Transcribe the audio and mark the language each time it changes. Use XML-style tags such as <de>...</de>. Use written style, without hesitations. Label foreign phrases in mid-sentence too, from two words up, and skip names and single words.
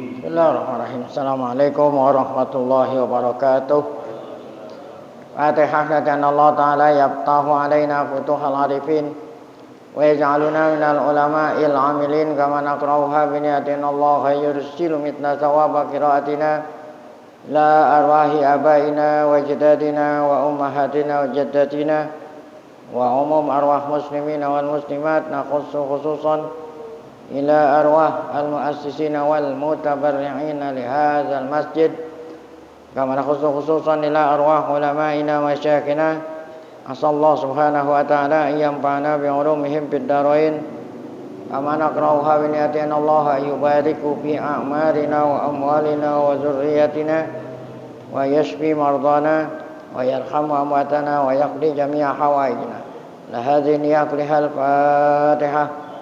<ar>بسم الله الرحمن الرحيم. السلام عليكم ورحمة الله وبركاته. الفاتحة dan الله تعالى يفتح علينا فتوح العارفين ويجعلنا من العلماء العاملين كما نقرؤها بنية الله يرسل منا ثواب قراءتنا ل أرواح آبائنا وأجدادنا وأمهاتنا وجداتنا وعموم أرواح المسلمين والمسلمات نخص خصوصا إلى أرواح المؤسسين والمتبرعين لهذا المسجد كما خصوصا إلى أرواح علمائنا ومشايخنا أسأل الله سبحانه وتعالى ينفعنا بعلومهم في الدارين كما نقرؤها بنية الله يبارك في أعمالنا وأموالنا وذرياتنا ويشفي مرضانا ويرحم أمواتنا ويقضي جميع حوائجنا لهذه نية الفاتحة.</ar>